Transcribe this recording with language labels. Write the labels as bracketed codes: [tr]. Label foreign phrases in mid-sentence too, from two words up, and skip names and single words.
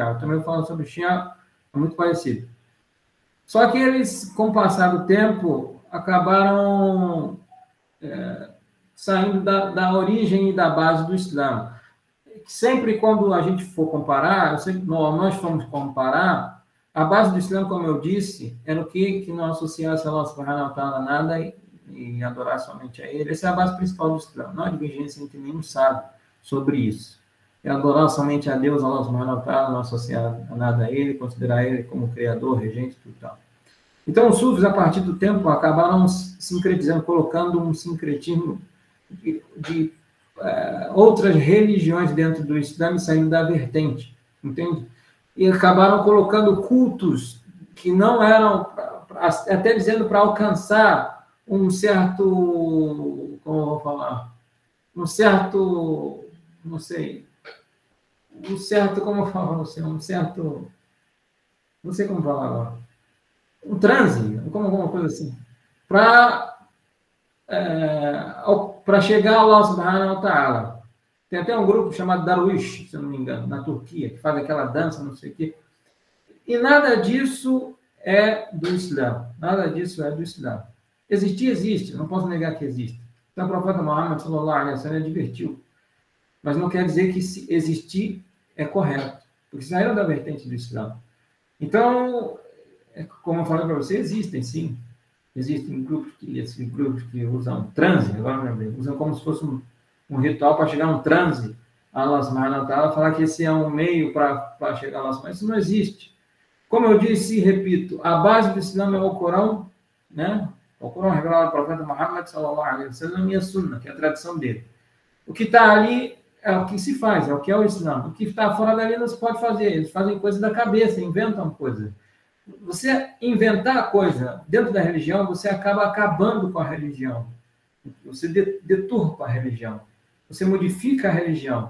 [pt] Eu também falo sobre o Shia, é muito parecido. Só que eles, com o passar do tempo, acabaram saindo da origem e da base do Islã. Sempre quando a gente for comparar, nós fomos comparar, a base do Islã, como eu disse, era o que não associasse a Allah [ar] سبحانه وتعالى [pt] nada e adorar somente a ele. Essa é a base principal do Islã. Não há divergência entre nenhum sábio sobre isso. É adorar somente a Deus, [ar] الله سبحانه وتعالى, [pt] não associar nada a ele, considerar ele como criador, regente, tudo tal. Então, os sufis, a partir do tempo, acabaram sincretizando, colocando um sincretismo de outras religiões dentro do Islã e saindo da vertente, entende? E acabaram colocando cultos que não eram, até dizendo para alcançar um certo, como eu vou falar, um certo, não sei, como eu falo assim, não sei como falar agora, um transe, como alguma coisa assim, para chegar ao Allah [ar] سبحانه وتعالى. [pt] Tem até um grupo chamado Darwish, se eu não me engano, na Turquia, que faz aquela dança, não sei o quê. E nada disso é do Islã. Nada disso é do Islã. Existir, existe. Não posso negar que existe. Então, o profeta Muhammad [ar] صلى الله عليه وسلم [pt] advertiu. Mas não quer dizer que se existir é correto. Porque saíram da vertente do Islã. Então, como eu falei para você, existem, sim. Existem grupos que usam transe, agora usam como se fosse um ritual para chegar a um transe a Allah [ar] سبحانه وتعالى, [pt] falar que esse é um meio para chegar a Allah [ar] سبحانه وتعالى. [pt] Isso não existe. Como eu disse e repito, a base do Islã é o Corão, né? O Corão revelado ao profeta Muhammad [ar] صلى الله عليه وسلم [pt] e a Sunna, que é a tradição dele. O que está ali é o que se faz, é o que é o Islã. O que está fora dali não se pode fazer. Eles fazem coisa da cabeça, inventam coisa. Você inventar coisa dentro da religião, você acaba acabando com a religião. Você deturpa a religião. Você modifica a religião.